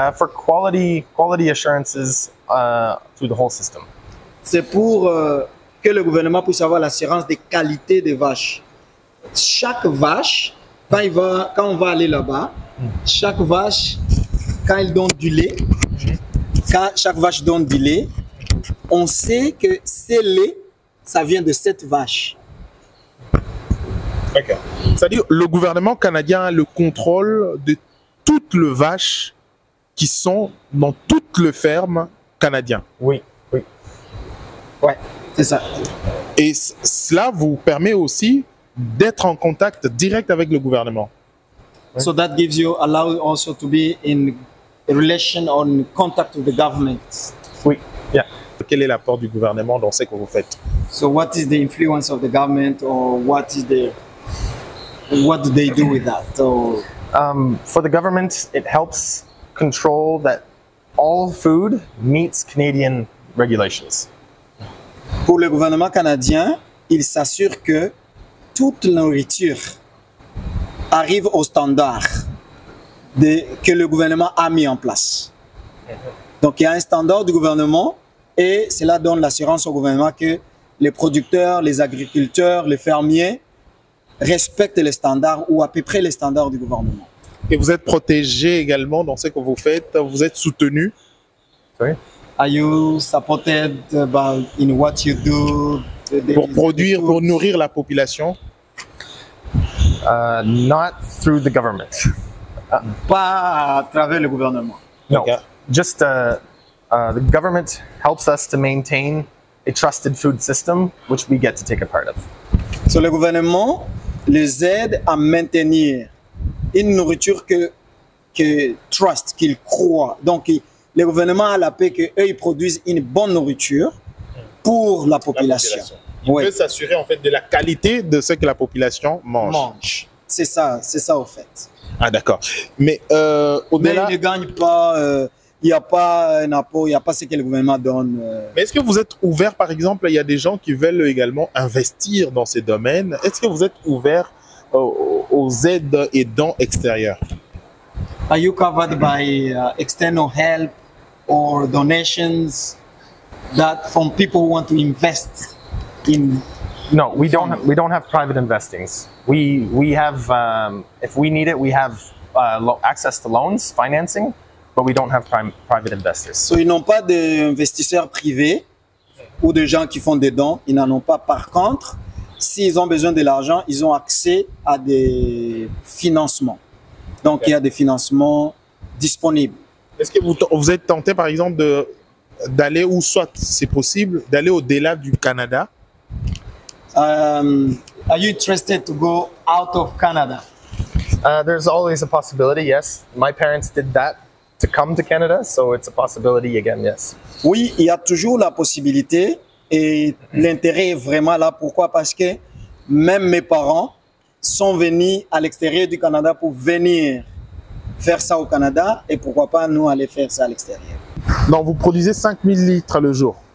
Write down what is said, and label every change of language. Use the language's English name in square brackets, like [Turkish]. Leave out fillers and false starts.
[English] For quality assurances through the whole system. [French] C'est pour que le gouvernement puisse avoir l'assurance des qualités des vaches. Chaque vache, quand on va aller là-bas, chaque vache, quand elle donne du lait, quand chaque vache donne du lait, on sait que ce lait, ça vient de cette vache. [English] Okay. [French] C'est-à-dire, le gouvernement canadien a le contrôle de toutes les vaches qui sont dans toutes les fermes canadiennes. Oui, oui. Ouais, c'est ça. Et cela vous permet aussi d'être en contact direct avec le gouvernement. [English] So that gives you, allow you also to be in a relation or in contact with the government. [French] Oui, yeah. Quel est l'apport du gouvernement dans ce que vous faites? [English] So what is the influence of the government, or what do they do with that? So, for the government, it helps control that all food meets Canadian regulations. [French] pour le gouvernement canadien, il s'assure que toute nourriture arrive au standard que le gouvernement a mis en place. Donc il y a un standard du gouvernement et cela donne l'assurance au gouvernement que les producteurs, les agriculteurs, les fermiers respectent les standards ou à peu près les standards du gouvernement. Et vous êtes protégé également dans ce que vous faites, vous êtes soutenu. [English] Sorry? Are you supported in what you do? [French] Pour produire, pour nourrir la population? [English] Not through the government. [French] Pas à travers le gouvernement. [English] No, Okay. just the government helps us to maintain a trusted food system, which we get to take a part of. [French] So, le gouvernement les aide à maintenir une nourriture que trust, qu'ils croient. Donc, le gouvernement a la paix qu'eux, ils produisent une bonne nourriture pour la population. Il Ouais. peut s'assurer en fait de la qualité de ce que la population mange. Mange. C'est ça au fait. Ah d'accord. Mais Mais au-delà, ils ne gagnent pas, il n'y a pas un apport, il n'y a pas ce que le gouvernement donne. mais est-ce que vous êtes ouvert, par exemple, il y a des gens qui veulent également investir dans ces domaines. Est-ce que vous êtes ouvert aux aides et dons extérieurs? [English] Are you covered by external help or donations that from people who want to invest in? No, we don't have private investings. We have if we need it, we have access to loans, financing, but we don't have private investors. [French] So ils n'ont pas d'investisseurs privés ou de gens qui font des dons, ils n'en ont pas. Par contre, s'ils ont besoin de l'argent, ils ont accès à des financements. Donc il y a des financements disponibles. Est-ce que vous êtes tenté, par exemple, d'aller, ou soit c'est possible, d'aller au-delà du Canada? [English] Are you interested to go out of Canada? There's always a possibility, yes. My parents did that to come to Canada, so it's a possibility again, yes. [French] Oui, il y a toujours la possibilité et l'intérêt est vraiment là. Pourquoi? Parce que même mes parents sont venus à l'extérieur du Canada pour venir faire ça au Canada et pourquoi pas nous aller faire ça à l'extérieur. Donc vous produisez 5000 litres le jour.